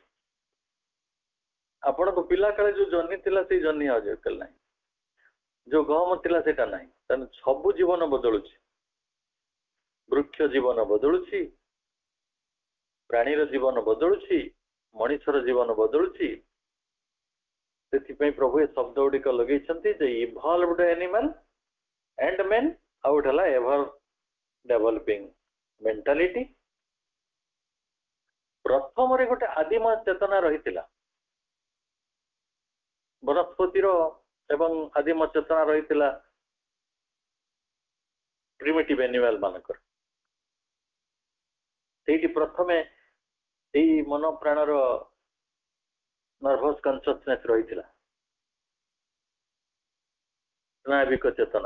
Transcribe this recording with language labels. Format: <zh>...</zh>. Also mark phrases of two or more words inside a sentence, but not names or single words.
<or>ଆପଣଙ୍କ ପିଲା କାଳେ ଯୋଉ ଜହ୍ନି ଥିଲା ସେଇ ଜହ୍ନି ଆଜିକାଲି ନାହିଁ, ଯୋଉ ଗହମ ଥିଲା ସେଇଟା ନାହିଁ। ତେଣୁ ସବୁ ଜୀବନ ବଦଳୁଛି, ବୃକ୍ଷ ଜୀବନ ବଦଳୁଛି, ପ୍ରାଣୀର ଜୀବନ ବଦଳୁଛି, ମଣିଷର ଜୀବନ ବଦଳୁଛି। ସେଥିପାଇଁ ପ୍ରଭୁ ଏ ଶବ୍ଦ ଗୁଡିକ ଲଗେଇଛନ୍ତି ଯେ</or> <en>evolved animal and men,</en> <or>ଆଉ ଗୋଟେ ହେଲା</or> <en>ever developing mentality।</en> <or>ପ୍ରଥମରେ ଗୋଟେ ଆଦିମ ଚେତନା ରହିଥିଲା, ବନସ୍ପତିର ଏବଂ ଆଦିମ ଚେତନା ରହିଥିଲା</or> <en>primitive animal</en> <or>ମାନଙ୍କର। ସେଇଠି ପ୍ରଥମେ ଏଇ ମନ ପ୍ରାଣର</or> <en>nervous consciousness</en> <or>ରହିଥିଲା, ସ୍ନାୟବିକ ଚେତନା।</or>